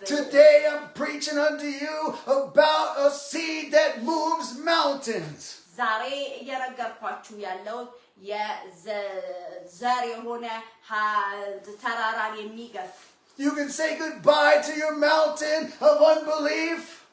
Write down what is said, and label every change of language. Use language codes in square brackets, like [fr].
[en] Today I'm preaching unto you about a seed that moves mountains. [am] ዛሬ እየነገርኳችሁ ያለው የዘር የሆነ ተራራን የሚገፍ [en] You can say goodbye to your mountain of unbelief.